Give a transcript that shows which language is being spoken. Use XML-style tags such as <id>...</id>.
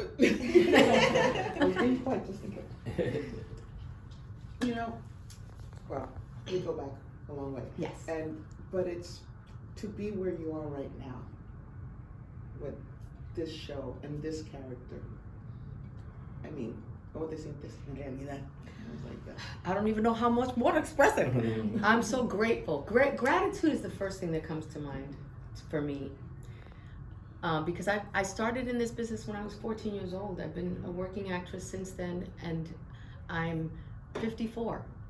<en>I was being quiet just in case. You know, well, we go back a long way. Yes. But it's to be where you are right now with this show and this character. I mean,</en> <es>¿cómo te sientes en realidad?</es> <en>I was like, I don't even know how much more to express it. I'm so grateful. Gratitude is the first thing that comes to mind for me. Because I started in this business when I was 14 years old. I've been a working actress since then, and I'm 54.</en>